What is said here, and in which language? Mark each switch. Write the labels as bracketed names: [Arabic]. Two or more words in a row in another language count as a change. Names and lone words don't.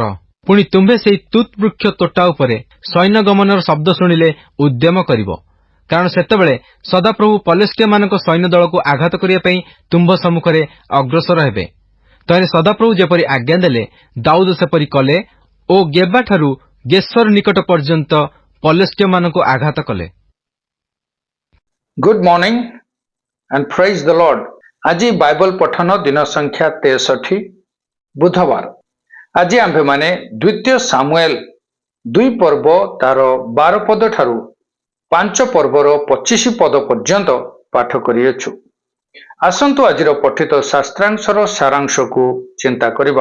[Odia] ପୁଣି ତୁମ୍ଭେ ସେହି ତୁତ ବୃକ୍ଷ ତୋଟା ଉପରେ ସୈନ୍ୟଗମନର ଶବ୍ଦ ଶୁଣିଲେ ଉଦ୍ୟମ କରିବ, କାରଣ ସେତେବେଳେ ସଦାପ୍ରଭୁ ପଲେଷ୍ଟିଆମାନଙ୍କ ସୈନ୍ୟ ଦଳକୁ ଆଘାତ କରିବା ପାଇଁ ତୁମ୍ଭ ସମ୍ମୁଖରେ ଅଗ୍ରସର ହେବେ। ତହିଁରେ ସଦାପ୍ରଭୁ ଯେପରି ଆଜ୍ଞା ଦେଲେ ଦାଉଦ ସେପରି କଲେ ଓ ଗେବାଠାରୁ ଗେଶର ନିକଟ ପର୍ଯ୍ୟନ୍ତ ପଲେଷ୍ଟିଆମାନଙ୍କୁ ଆଘାତ କଲେ। [English] Good morning and praise the Lord. [Odia] ଆଜି ବାଇବଲ ପଠନ ଦିନ ସଂଖ୍ୟା 63 ବୁଧବାର। ଆଜି ଆମ୍ଭେମାନେ ଦ୍ୱିତୀୟ ସାମୁଏଲ 2 ପର୍ବ ତାର 12 ପଦ ଠାରୁ 5 ପର୍ବର 25 ପଦ ପର୍ଯ୍ୟନ୍ତ ପାଠ କରିଅଛୁ। ଆସନ୍ତୁ ଆଜିର ପଠିତ ଶାସ୍ତ୍ରାଂଶର ସାରାଂଶକୁ ଚିନ୍ତା କରିବା।